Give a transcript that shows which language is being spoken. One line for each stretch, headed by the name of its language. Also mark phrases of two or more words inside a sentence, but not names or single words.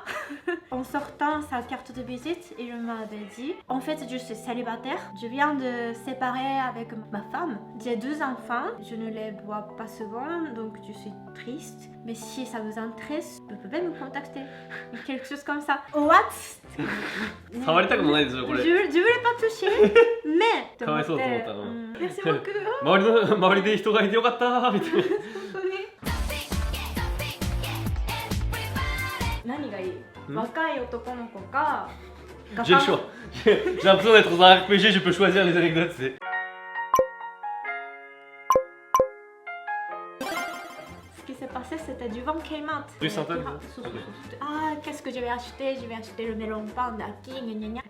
French: En sortant sa carte de visite, il m'avait dit en fait, je suis célibataire. Je viens de séparer avec ma femme. J'ai 2 enfants. Je ne les vois pas souvent, donc je suis triste. Mais si ça vous intéresse, vous pouvez me contacter. Quelque chose comme ça.
English: What?
Japanese: 触られたことないですよこれ。
French: Je voulais pas toucher, mais
Japanese: かわいそうと思った。
French: merci beaucoup.
Japanese: 周りで人がいてよかったみたいな。何がいい？若い男の子か。
French: J'ai le choix. J'ai l'impression d'être dans un RPG, je peux choisir les anecdotes. C'est... Ce qui s'est passé, c'était du vent Kmart. Du Saint-Anne. Ah, qu'est-ce que je vais acheter? Je vais acheter le melon pain d'Aki, gna gna gna.